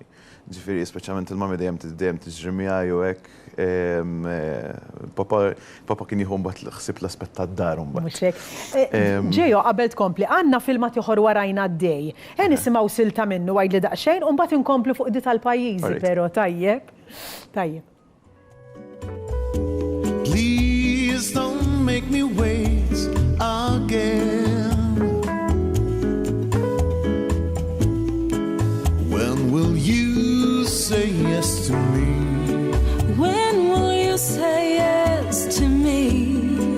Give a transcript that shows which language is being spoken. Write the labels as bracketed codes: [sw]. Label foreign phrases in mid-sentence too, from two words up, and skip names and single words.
[mt] Ġifieri speċjalment il-mami dejjem tiġri miegħi u hekk. Papa kien jieħu mbagħad ħsib l-aspett tad-dar mbagħad. Mhux hekk. Ġejjo qabel tkompli, għandna filmat ieħor warajna għaddej. Nisimgħu silta minnu għajdli daqsxejn u mbagħad inkomplu fuq di tal-pajjiżi però tajjeb. Tajjeb. [en] Please don't make me wait again. When will you say yes to me? When will you say yes to me?